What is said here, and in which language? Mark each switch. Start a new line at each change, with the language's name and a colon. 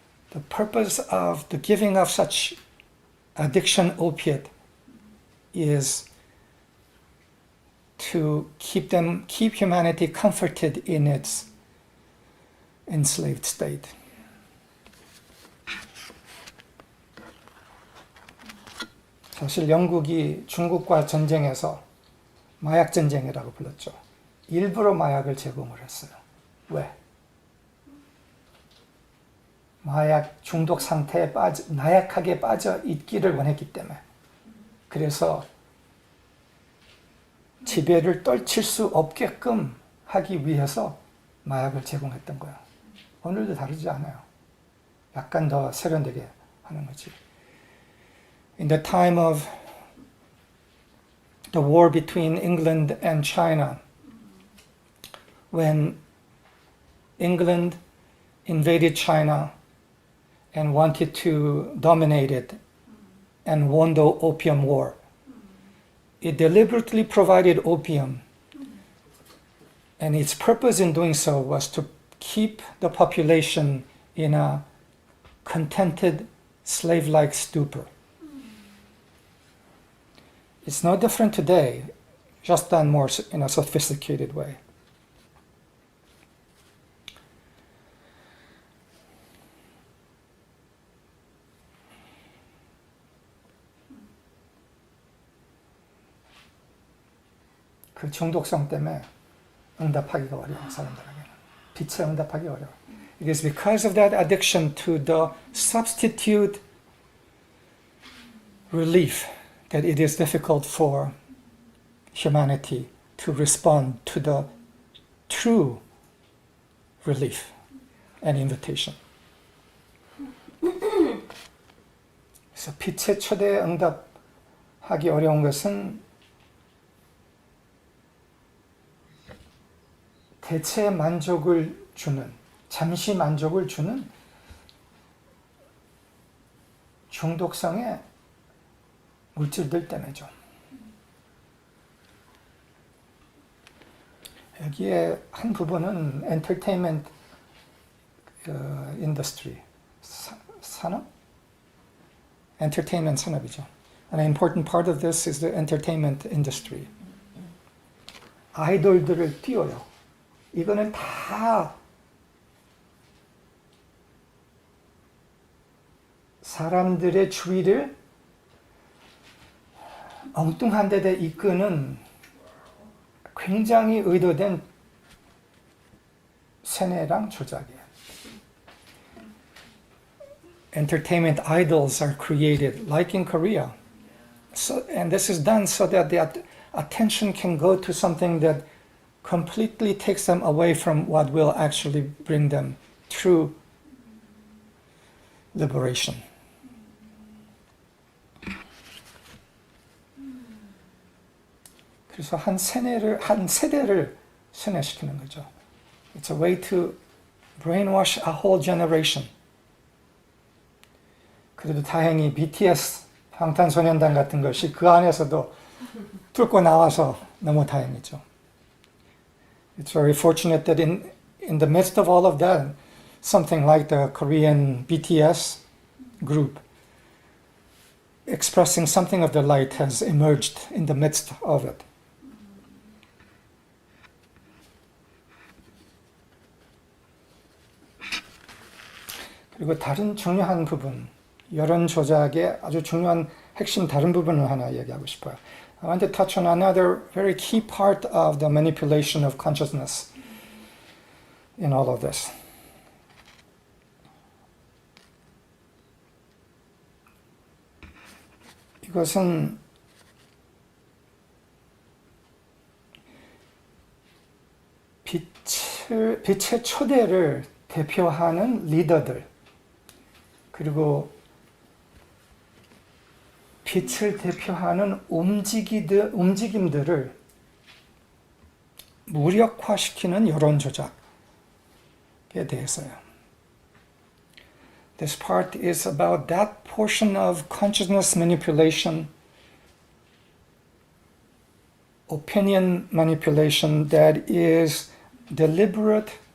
English: The purpose of the giving of such addiction opiate is to keep humanity comforted in its enslaved state.
Korean: 사실 영국이 중국과 전쟁에서 마약 전쟁이라고 불렀죠. 일부러 마약을 제공을 했어요. 왜? 마약 중독 상태에 나약하게 빠져 있기를 원했기 때문에. 그래서 지배를 떨칠 수 없게끔 하기 위해서 마약을 제공했던 거예요. 오늘도 다르지 않아요. 약간 더 세련되게 하는 거지.
English: In the time of the war between England and China, when England invaded China and wanted to dominate it and won the Opium War, it deliberately provided opium, and its purpose in doing so was to keep the population in a contented, slave-like stupor. It's no different today, just done more in a sophisticated way.
Korean: 그 중독성 때문에 응답하기가 어려워, 사람들에게는. 빛에 응답하기 어려워.
English: It is because of that addiction to the substitute relief that it is difficult for humanity to respond to the true relief and invitation.
Korean: 그래서 빛의 초대에 응답하기 어려운 것은 대체 만족을 주는, 잠시 만족을 주는 중독성의 물질들 때문이죠. 여기에 한 부분은
English: entertainment industry,
Korean: 산업?
English: entertainment
Korean: 산업이죠.
English: An important part of this is the entertainment industry.
Korean: 아이돌들을 띄워요. 이거는 다 사람들의 주의를 엉뚱한 데다 이끄는 굉장히 의도된 세뇌랑 조작이에요.
English: Entertainment idols are created, like in Korea. And this is done so that the attention can go to something that completely takes them away from what will actually bring them true liberation.
Korean: 그래서 한 세대를 세뇌시키는 거죠.
English: It's a way to brainwash a whole generation.
Korean: 그래도 다행히 BTS, 방탄소년단 같은 것이 그 안에서도 뚫고 나와서 너무 다행이죠.
English: It's very fortunate that in the midst of all of that, something like the Korean BTS group expressing something of the light has emerged in the midst of it.
Korean: 그리고 다른 중요한 부분, 여론 조작의 아주 중요한 핵심 다른 부분을 하나 얘기하고 싶어요.
English: I want to touch on another very key part of the manipulation of consciousness in all of this.
Korean: 이것은 빛의 초대를 대표하는 리더들, 그리고 빛을 대표하는 움직임들을 무력화시키는 여론 조작에 대해서요.
English: This part is about that portion of consciousness manipulation, opinion manipulation that is deliberate,